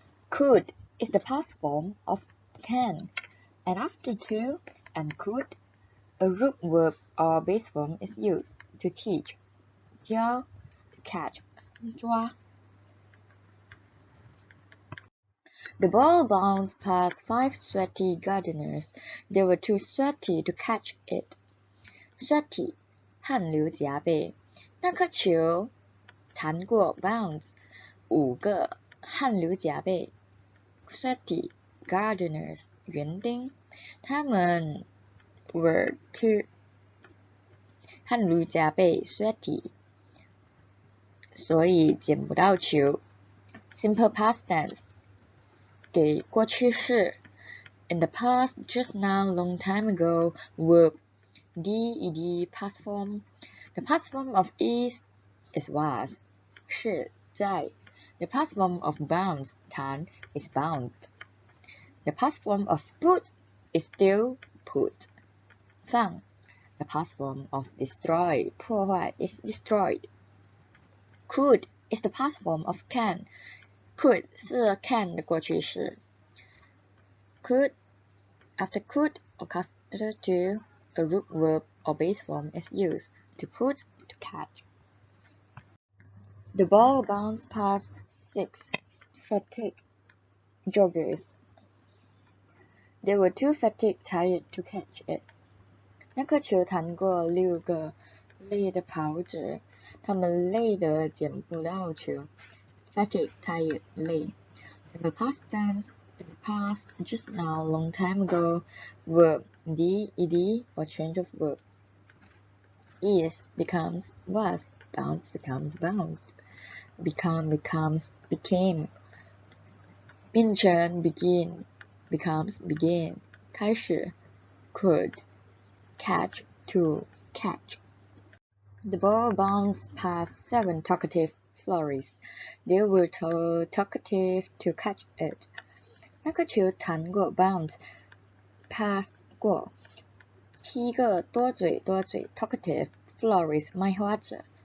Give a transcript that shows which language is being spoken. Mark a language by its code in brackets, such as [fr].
[en] Could is the past form of can, and after to and could, a root verb or base form is used to teach, 教, to catch, 抓. The ball bounced past 5 sweaty gardeners. They were too sweaty to catch it. [zh] Sweaty, 汗流浃背。那颗球弹过 bounce 5个汗流浃背 sweaty gardeners 园丁，他们 were too 汗流浃背 sweaty， 所以捡不到球。 [en] Simple past tense [zh] 给过去式 [en] in the past, just now, long time ago, verb D-ed past form. The past form of is was [zh] 是在 [en] The past form of bounce 弹 is bounced. The past form of put is still put 放 The past form of destroy 破坏 is destroyed. Could is the past form of can. [zh] Could 是 can 的过去式。 [en] Could after could or after to, a root verb or base form is used to put, to catch. The ball bounced past 6 fatigued joggers. They were too fatigued, tired to catch it. [zh] 那颗球弹过6个累的跑者，他们累得捡不到球。 [en] Fatigued, tired, 累。 In the past tense, in the past, just now, long time ago, verb D-ed or change of verb. Is becomes was, bounce becomes bounced, become becomes became, 变成 begin becomes began, 开始 could, catch to catch. The ball bounced past 7 talkative florries. They were too talkative to catch it. [zh] 那颗球弹过 bounce pass 过7个多嘴 talkative florries 卖花者。